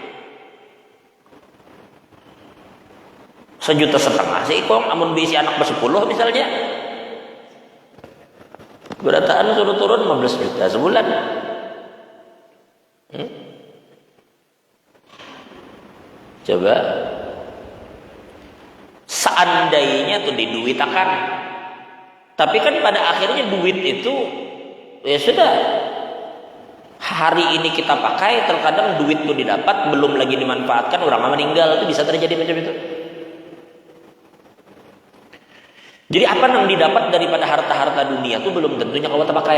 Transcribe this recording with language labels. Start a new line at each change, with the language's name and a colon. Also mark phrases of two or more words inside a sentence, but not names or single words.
Banjar: 1,5 juta sih kong, amun bisi anak ber-10 misalnya. Berataan suruh turun 15 juta sebulan. Coba seandainya tuh diduitakan,
Indonesian: tapi kan pada akhirnya duit itu ya sudah, hari ini kita pakai, terkadang duit tuh didapat belum lagi dimanfaatkan, orang meninggal, itu bisa terjadi macam itu. Jadi apa yang didapat daripada harta-harta dunia itu belum tentunya kau terpakai.